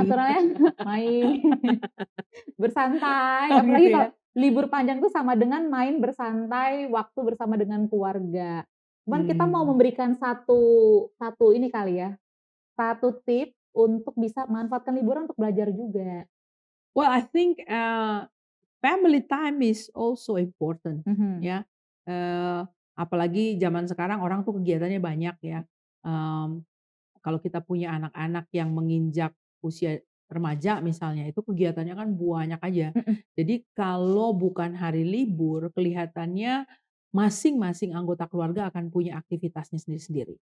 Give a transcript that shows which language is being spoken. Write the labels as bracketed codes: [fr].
[id] naturalnya main, bersantai, Oh gitu apalagi ya. kalau libur panjang tuh sama dengan main bersantai, waktu bersama dengan keluarga. Cuman kita mau Hmm. memberikan satu satu ini kali ya, satu tip untuk bisa manfaatkan liburan untuk belajar juga. [en] Well, I think family time is also important Mhm, [id] ya. Eh, Apalagi zaman sekarang orang tuh kegiatannya banyak ya. Em, Kalau kita punya anak-anak yang menginjak usia remaja misalnya, itu kegiatannya kan banyak aja. mhm, Jadi kalau bukan hari libur, kelihatannya masing-masing anggota keluarga akan punya aktivitasnya sendiri-sendiri.